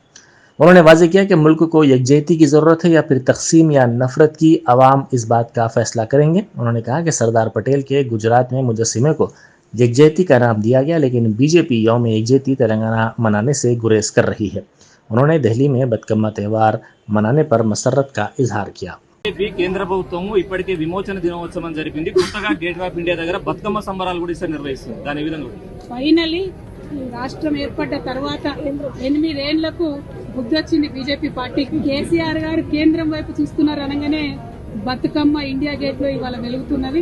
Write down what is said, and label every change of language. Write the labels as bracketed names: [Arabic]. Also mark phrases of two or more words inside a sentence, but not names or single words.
[Urdu] انہوں نے واضح کیا کہ ملک کو یکجہتی کی ضرورت ہے یا پھر تقسیم یا نفرت کی. عوام اس بات کا فیصلہ کریں گے. انہوں نے کہا کہ سردار پٹیل کے گجرات میں مجسمے کو یکجہتی کا نام دیا گیا, لیکن بی جے پی یوم یکجہتی تلنگانہ منانے سے گریز کر رہی ہے. انہوں نے دہلی میں بدکما تہوار منانے پر مسرت کا اظہار کیا. [Telugu] కేంద్ర ప్రభుత్వం ఇప్పటికే విమోచన దినోత్సవం జరిపింది. కొత్తగా గేట్ ఆఫ్ ఇండియా దగ్గర బతుకమ్మ సంబరాలు కూడా ఈసారి నిర్వహిస్తుంది. దాని విధంగా ఫైనలీ రాష్ట్రం ఏర్పడ్డ తర్వాత 8 ఏళ్లకు బుద్ధొచ్చింది బీజేపీ పార్టీకి. కేసీఆర్ గారు కేంద్రం వైపు చూస్తున్నారు అనగానే బతుకమ్మ ఇండియా గేట్ లో ఇవాళ వెలుగుతున్నది.